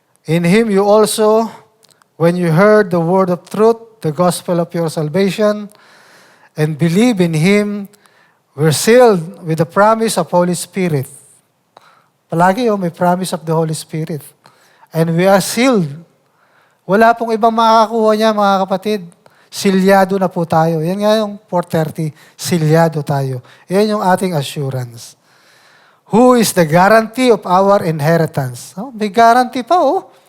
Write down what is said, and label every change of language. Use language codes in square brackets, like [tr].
[en] In Him you also, when you heard the word of truth, the gospel of your salvation, and believe in Him, were sealed with the promise of Holy Spirit. [tl] Palagi may [en] promise of the Holy Spirit. And we are sealed [tl] Wala pong ibang makakakuha niya, mga kapatid. Silyado na po tayo. Yan nga yung 4:30, silyado tayo. Yan yung ating assurance. [en] Who is the guarantee of our inheritance? [tl] Oh, may guarantee pa, oh.